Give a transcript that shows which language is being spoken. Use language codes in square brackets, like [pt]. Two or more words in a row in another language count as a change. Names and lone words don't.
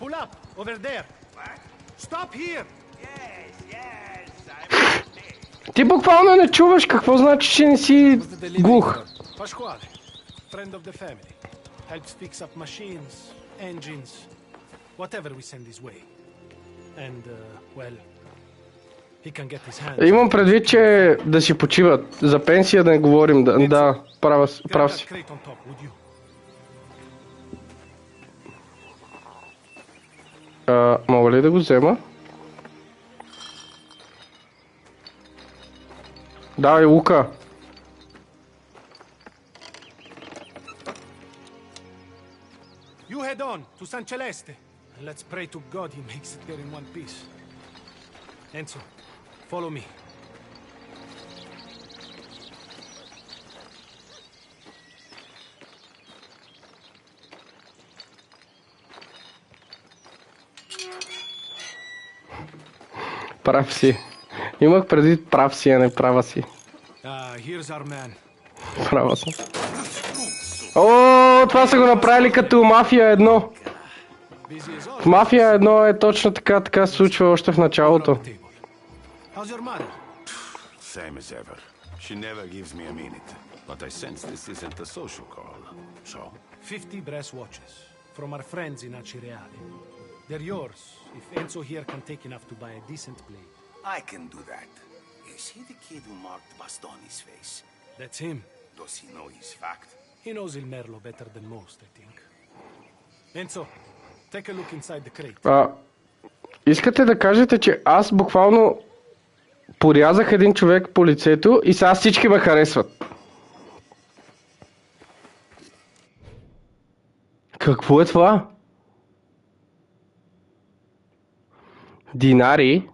[en] Pull up, over there. Stop here. [bg] Ти буквално не чуваш какво значи, че не си глух. [en] Pasquale, friend of the family. Helps fix up machines, engines, whatever we send his way. And, well, he can get his hands. [bg] Имам предвид, че да си почиват. За пенсия да не говорим. Да, прав [en] Grab that [bg] си. [en] crate on top, would you? [bg] Мога ли да го взема? Давай, Лука. [en] You head on to San Celeste, and let's pray to God he makes it there in one piece. Enzo, follow me. [bg] Прав си. Имах предвид прав си, а не права си. [en] Here's our man. [bg] Права съм. О, това са го направили като Мафия 1. [en] Busy as [bg] В [en] always. [bg] Мафия 1 е точно така се случва още в началото. [en] How's your mother? Same as ever. She never gives me a minute. But I sense this isn't a social call. So? 50 brass watches from our friends in Acireale. They're yours if Enzo here can take enough to buy a decent blade. I can do that. Is he the kid who marked Bastoni's face? That's him. Does he know his fact? He knows Il Merlo better than most, I think. Enzo, take a look inside the crate. [bg] Искате да кажете, че аз буквално порязах един човек по лицето и сега всички ме харесват. Какво е това? Динари?